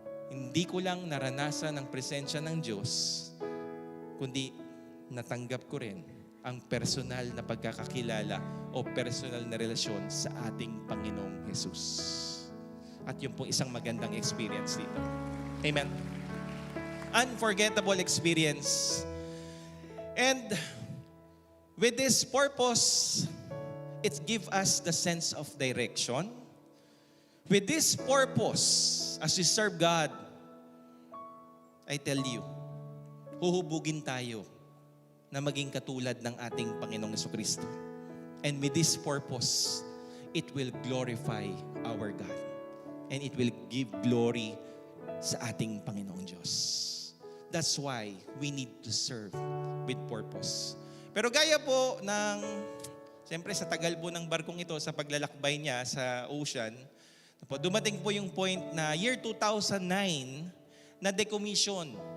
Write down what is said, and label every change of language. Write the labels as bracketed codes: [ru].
[tl] Hindi ko lang naranasan ang presensya ng Diyos, kundi natanggap ko rin ang personal na pagkakakilala o personal na relasyon sa ating Panginoong Jesus. At yun po isang magandang experience dito. Amen. [en] Unforgettable experience. And with this purpose, it gives us the sense of direction. With this purpose, as we serve God, I tell you, [tl] huhubugin tayo na maging katulad ng ating Panginoong Jesucristo. [en] And with this purpose, it will glorify our God. And it will give glory [tl] sa ating Panginoong Diyos. [en] That's why we need to serve with purpose. [tl] Pero gaya po ng, siyempre sa tagal po ng barkong ito, sa paglalakbay niya sa ocean, dumating po yung point na year 2009, na decommission